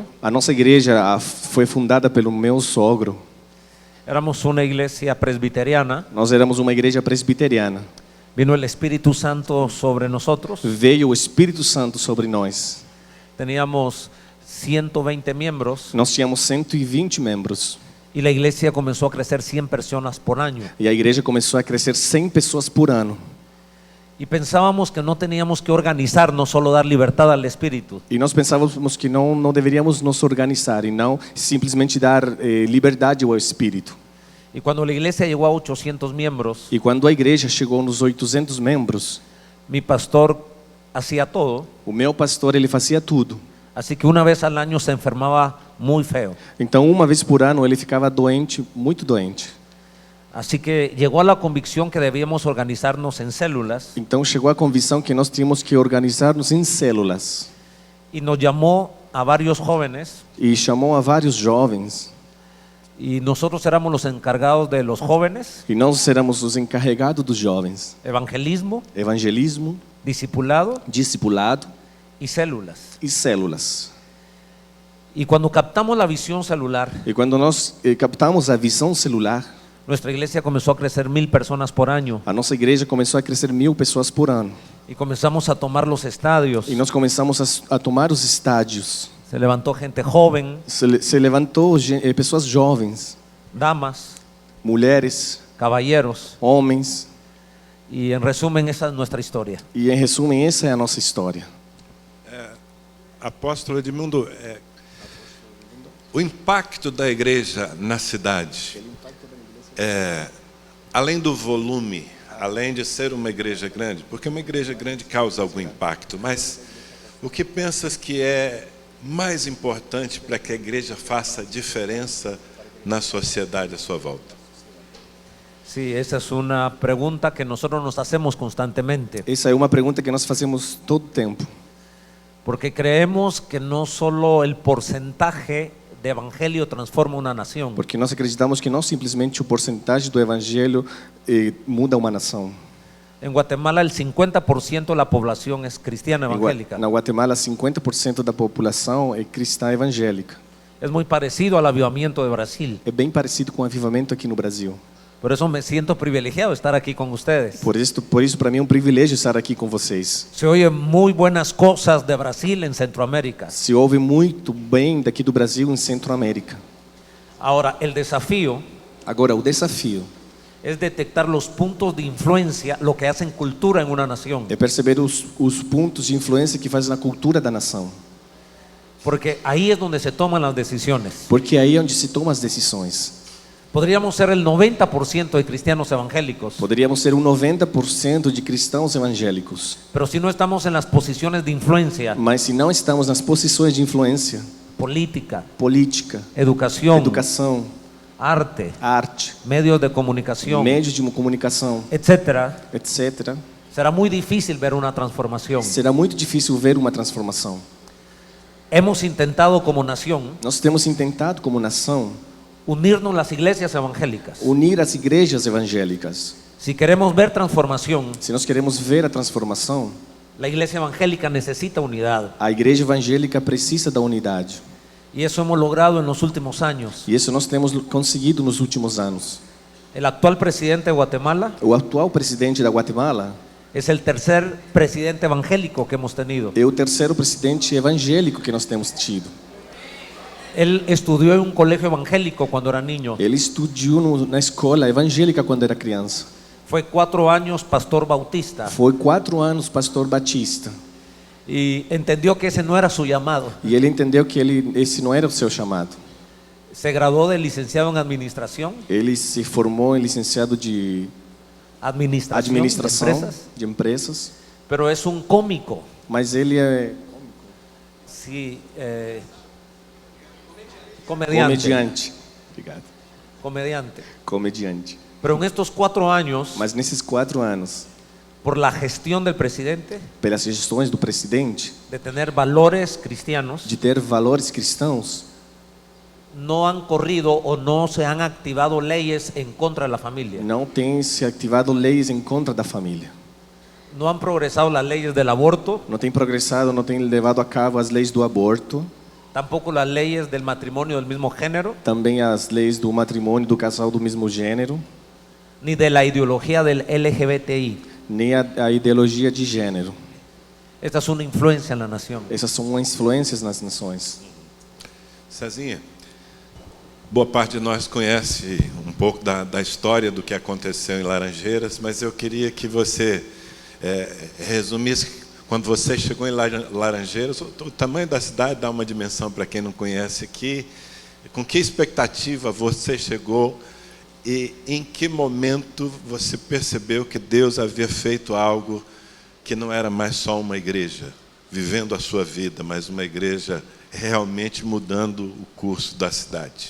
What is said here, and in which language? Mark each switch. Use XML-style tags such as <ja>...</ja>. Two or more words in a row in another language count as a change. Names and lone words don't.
<pt>A nossa igreja foi fundada pelo meu sogro.</pt> <es>Éramos una iglesia presbiteriana.</es> <pt>Nós éramos uma igreja presbiteriana.</pt> <es>Vino el Espíritu Santo sobre nosotros.</es> <pt>Veio o Espírito Santo sobre nós.</pt> <es>Teníamos 120 miembros</es> <pt>Nós tínhamos 120 membros.</pt> <es>Y la iglesia comenzó a crecer 100 personas por año.</es> <pt>E a igreja começou a crescer 100 pessoas por ano.</pt> <es>Y pensábamos que no teníamos que organizarnos, solo dar libertad al Espíritu.</es> <pt>E nós pensávamos que não deveríamos nos organizar e não simplesmente dar liberdade ao Espírito.</pt> <es>Y cuando la iglesia llegó a 800 miembros,</es> <pt>E quando a igreja chegou nos 800 membros,</pt> <es>mi pastor hacía todo,</es> <pt>o meu pastor ele fazia tudo.</pt> <es>así que una vez al año se enfermaba muy feo.</es> <pt>Então, uma vez por ano ele ficava doente, muito doente.</pt> <es>Así que llegó a la convicción que debíamos organizarnos en células</es> <pt>Então chegou a convicção que nós tínhamos que organizar-nos em células</pt> <es>y nos llamó a varios jóvenes</es> <pt>e chamou a vários jovens</pt> <es>y nosotros éramos los encargados de los jóvenes,</es> <pt>e nós éramos os encarregados dos jovens.</pt> <es>evangelismo,</es> <pt>Evangelismo,</pt> <es>discipulado</es> <pt>discipulado</pt> <es>y células.</es> <pt>e células.</pt> <es>Y cuando captamos la visión celular,</es> <pt>E quando nós captamos a visão celular,</pt> <es>nuestra iglesia comenzó a crecer 1000 personas por año</es> <pt>a nossa igreja começou a crescer 1000 pessoas por ano.</pt> <es>y comenzamos a tomar los estadios.</es> <pt>E nós começamos a tomar os estádios.</pt> <es>Se levantó gente joven,</es> <pt>Se levantou pessoas jovens,</pt> <es>damas,</es> <pt>mulheres,</pt> <es>caballeros,</es> <pt>homens.</pt> <es>y en resumen esa es nuestra historia.</es> <pt>E em resumo, essa é a nossa história. Apóstolo Edmundo, o impacto da igreja na cidade, além do volume, além de ser uma igreja grande, porque uma igreja grande causa algum impacto, mas o que pensas que é mais importante para que a igreja faça diferença na sociedade à sua volta?</pt> <es>Sí, esa es una pregunta que nosotros nos hacemos constantemente,</es> <pt>Essa é uma pergunta que nós fazemos todo tempo.</pt> <es>porque creemos que no solo el porcentaje de evangelio transforma una nación,</es> <pt>Porque nós acreditamos que não simplesmente o porcentagem do evangelho muda uma nação.</pt> <es>en Guatemala el 50% de la población es cristiana evangélica.</es> <pt>Na Guatemala, 50% da população é cristã evangélica.</pt> <es>Es muy parecido al avivamiento de Brasil.</es> <pt>É bem parecido com o avivamento aqui no Brasil.</pt> <es>Por eso me siento privilegiado de estar aquí con ustedes.</es> <pt>Por isso para mim é um privilégio estar aqui com vocês.</pt> <es>Se oyen muy buenas cosas de Brasil en Centroamérica.</es> <pt>Se ouve muito bem daqui do Brasil em Centro-América.</pt> <es>Ahora, el desafío</es> <pt>Agora, o desafio</pt> <es>es detectar los puntos de influencia, lo que hacen cultura en una nación.</es> <pt>é perceber os pontos de influência que fazem na cultura da nação.</pt> <es>Porque ahí es donde se toman las decisiones.</es> <pt>Porque aí é onde se tomam as decisões.</pt> <es>Podríamos ser el 90% de cristianos evangélicos,</es> <pt>Poderíamos ser 90% de cristãos evangélicos.</pt> <es>pero si no estamos en las posiciones de influencia,</es> <pt>Mas se não estamos nas posições de influência,</pt> <es>política,</es> <pt>política,</pt> <es>educación,</es> <pt>educação,</pt> <es>arte,</es> <pt>arte,</pt> <es>medios de comunicación,</es> <pt>meios de comunicação,</pt> <es>etcétera,</es> <pt>etc.,</pt> <es>será muy difícil ver una transformación.</es> <pt>será muito difícil ver uma transformação.</pt> <es>Hemos intentado como nación</es> <pt>Nós temos tentado, como nação,</pt> <es>unirnos las iglesias evangélicas.</es> <pt>unir as igrejas evangélicas.</pt> <es>Si queremos ver transformación,</es> <pt>Se nós queremos ver a transformação,</pt> <es>la iglesia evangélica necesita unidad.</es> <pt>a igreja evangélica precisa da unidade.</pt> <es>Y eso hemos logrado en los últimos años.</es> <pt>E isso nós temos conseguido nos últimos anos.</pt> <es>El actual presidente de Guatemala</es> <pt>O atual presidente da Guatemala</pt> <es>es el tercer presidente evangélico que hemos tenido.</es> <pt>é o terceiro presidente evangélico que nós temos tido.</pt> <es>Él estudió en un colegio evangélico cuando era niño.</es> <pt>Ele estudou na escola evangélica quando era criança.</pt> <es>Fue 4 años pastor bautista</es> <pt>Foi 4 anos pastor batista.</pt> <es>y entendió que ese no era su llamado.</es> <pt>E ele entendeu que esse não era o seu chamado.</pt> <es>Se graduó de licenciado en administración,</es> <pt>Ele se formou em licenciado de administração</pt> <es>de empresas,</es> <pt>de empresas,</pt> <es>pero es un cómico.</es> <pt>mas ele é</pt> <es>Sí, comediante.</es> <pt>comediante. Obrigado.</pt> <es>Comediante.</es> <pt>Comediante.</pt> <es>Pero en estos 4 años,</es> <pt>Mas nesses 4 anos,</pt> <es>por la gestión del presidente,</es> <pt>pelas gestões do presidente,</pt> <es>de tener valores cristianos,</es> <pt>de ter valores cristãos,</pt> <es>no han corrido o no se han activado leyes en contra de la familia.</es> <pt>não tem se ativado leis em contra da família.</pt> <es>No han progresado las leyes del aborto,</es> <pt>Não tem progressado, não tem levado a cabo as leis do aborto,</pt> <es>tampoco las leyes del matrimonio del mismo género,</es> <pt>também as leis do matrimônio do casal do mesmo gênero,</pt> <es>ni de la ideología del LGBTI.</es> <pt>nem a ideologia de gênero.</pt> <es>Esta es una influencia en la nación.</es> <pt>Essas são influências nas nações. Cezinha, Boa parte de nós conhece um pouco da história do que aconteceu em Laranjeiras, mas eu queria que você resumisse, quando você chegou em Laranjeiras, o tamanho da cidade, dá uma dimensão para quem não conhece aqui, com que expectativa você chegou e em que momento você percebeu que Deus havia feito algo que não era mais só uma igreja vivendo a sua vida, mas uma igreja realmente mudando o curso da cidade.</pt>